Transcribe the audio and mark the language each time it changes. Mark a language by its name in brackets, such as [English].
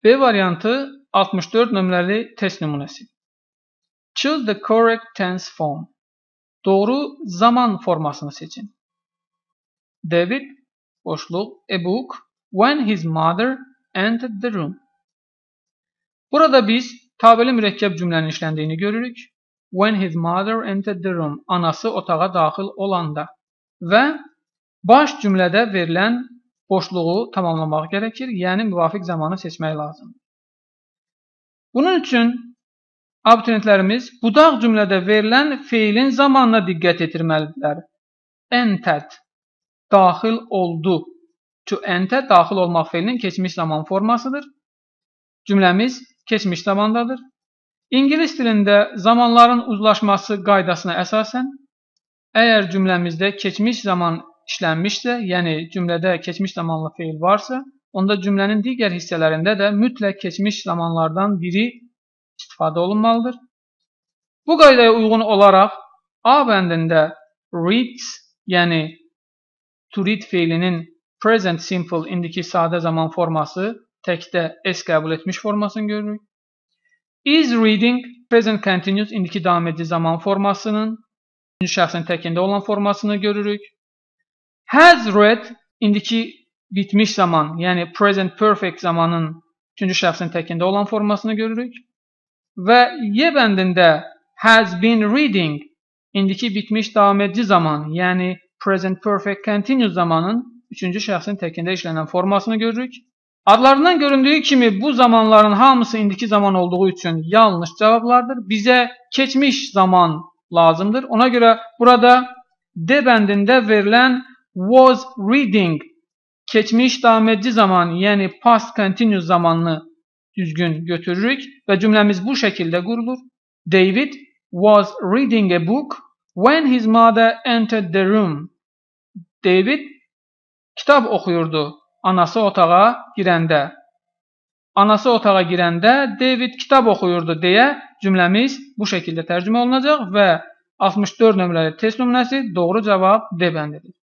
[Azerbaijani] B variantı 64 nömrəli test nümunəsi. [English] Choose the correct tense form. [Azerbaijani] Doğru zaman formasını seçin. [English] David, [Azerbaijani] boşluq, [English] a book, when his mother entered the room. [Azerbaijani] Burada biz tabeli mürəkkəb cümlənin işləndiyini görürük. [English] When his mother entered the room. [Azerbaijani] Anası otağa daxil olanda. Və baş cümlədə verilən boşluğu tamamlamaq gərəkir. Yəni, müvafiq zamanı seçmək lazımdır. Bunun üçün abituriyentlərimiz budaq cümlədə verilən feilin zamanına diqqət yetirməlidirlər. [English] Entered, [Azerbaijani] daxil oldu. [English] To enter, [Azerbaijani] daxil olmaq feilinin keçmiş zaman formasıdır. Cümləmiz keçmiş zamandadır. İngilis dilində zamanların uzlaşması qaydasına əsasən, əgər cümləmizdə keçmiş zaman işlənmişsə, yəni cümlədə keçmiş zamanlı feil varsa, onda cümlənin digər hissələrində də mütləq keçmiş zamanlardan biri istifadə olunmalıdır. Bu qaydaya uyğun olaraq A bəndində reads, yəni to read feilinin present simple indiki sadə zaman forması təkdə S qəbul etmiş formasını görürük. [English] Is reading present continuous [Azerbaijani] indiki davam edici zaman formasının üçüncü şəxsin təkində olan formasını görürük. Has read indiki bitmiş zaman, yəni present perfect zamanın üçüncü şəxsin təkində olan formasını görürük. Və Y bəndində [English] has been reading [Azerbaijani] indiki bitmiş davam edici zaman, yəni present perfect continuous zamanın üçüncü şəxsin təkində işlənən formasını görürük. Adlarından göründüyü kimi bu zamanların hamısı indiki zaman olduğu üçün yanlış cavablardır. Bizə keçmiş zaman lazımdır. Ona görə burada D bəndində verilən [English] was reading [Azerbaijani] keçmiş davam edici zaman, yəni past continuous zamanını düzgün götürürük və cümləmiz bu şəkildə qurulur. [English] David was reading a book when his mother entered the room. [Azerbaijani] David kitab oxuyurdu anası otağa girəndə. Anası otağa girəndə David kitab oxuyurdu deyə cümləmiz bu şəkildə tərcümə olunacaq və 64 nömrəli test nümunəsi doğru cavab D bəndidir.